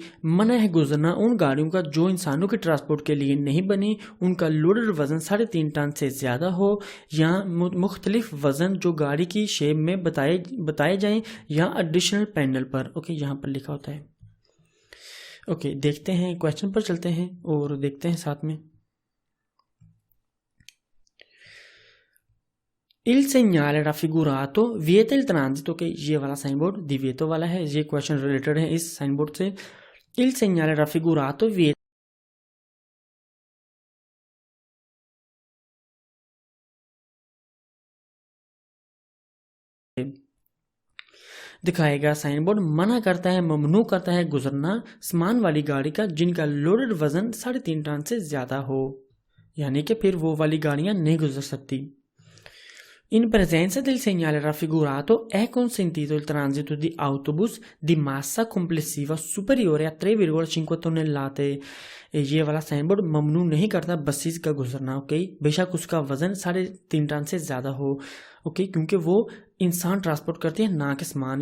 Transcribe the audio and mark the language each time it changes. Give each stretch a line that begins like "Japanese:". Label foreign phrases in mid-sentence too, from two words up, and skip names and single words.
Hindi: मना है गुजरना उन गाड़ियों का जो इंसानों के ट्रांसपोर्ट के लिए नहीं बनी, उनका लोडेड वजन 3.5 टन से ज़्यादा हो, या मुख्तलिफ वजन जो गाड़ी की शेप में बताए जाएं, या
English: additional panel
Hindi: पर। ओके, यहाँ पर लिखा होता है। ओके, देखते हैं, क्वेश्चन पर चलते हैं और देखते हैं साथ में।
Italian: Il segnale raffigurato vieta il transito,
Hindi: के ये वाला
English: sign board
Hindi: दिव्यतो वाला है, ये
English: question related
Hindi: है इस
English: sign board
Hindi: से।
Italian: Il segnale raffigurato vieta
Hindi: दिखाएगा
English: sign board
Hindi: मना करता है, ममनू करता है गुजरना सामान वाली गाड़ी का जिनका लोडेड वजन 3.5 टन से ज़्यादा हो, यानी कि फिर वो वाली गाड़ियाँ नहीं गुजर सकती।
Italian: In presenza del segnale raffigurato è consentito il transito di autobus di massa complessiva superiore a 3,5 tonnellate।
Hindi: ये वाला
English: sign board
Hindi: ममनू नहीं करता बसेस का गुजरना। ओके, बेशक उसका वजन 3.5 टन से ज़्यादा हो। ओके, क्योंकि वो इंसान ट्रांसपोर्ट करती है ना कि सामान।